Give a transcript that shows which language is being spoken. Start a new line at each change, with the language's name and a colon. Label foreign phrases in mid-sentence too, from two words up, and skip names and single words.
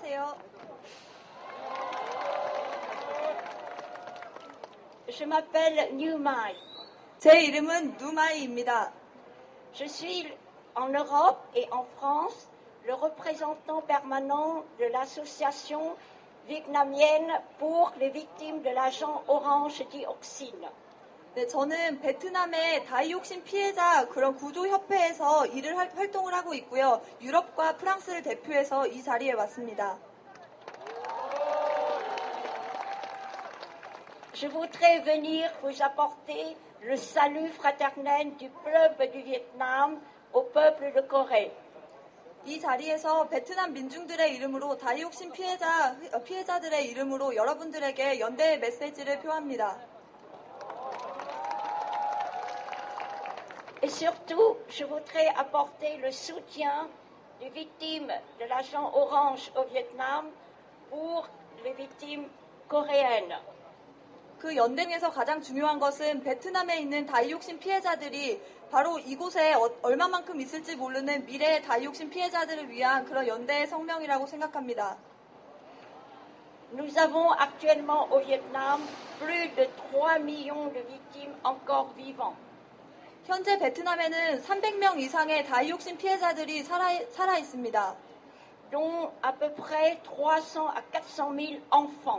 Korean: 주세요.
French: Je m'appelle Newmai.
Korean: 제 이름은 누마이입니다.
French: Je suis en Europe et en France le représentant permanent de l'association vietnamienne pour les victimes de l'agent orange dioxine.
Korean: 네, 저는 베트남의 다이옥신 피해자 그런 구조협회에서 활동을 하고 있고요. 유럽과 프랑스를 대표해서 이 자리에 왔습니다.
French: Je voudrais venir vous apporter le salut fraternel du peuple du Vietnam au peuple de Corée.
Korean: 이 자리에서 베트남 민중들의 이름으로 다이옥신 피해자들의 이름으로 여러분들에게 연대의 메시지를 표합니다.
French: Et surtout, je voudrais apporter le soutien des victimes de l'agent orange au Vietnam pour les victimes coréennes.
Korean: 그 연대에서 가장 중요한 것은 베트남에 있는 다이옥신 피해자들이 바로 이곳에 얼마만큼 있을지 모르는 미래의 다이옥신 피해자들을 위한 그런 연대의 성명이라고 생각합니다.
French: Nous avons actuellement au Vietnam plus de 3 millions de victimes encore vivants.
Korean: 현재 베트남에는 300명 이상의 다이옥신 피해자들이 살아 있습니다.
French: dont à peu près 300 à 400 000 enfants.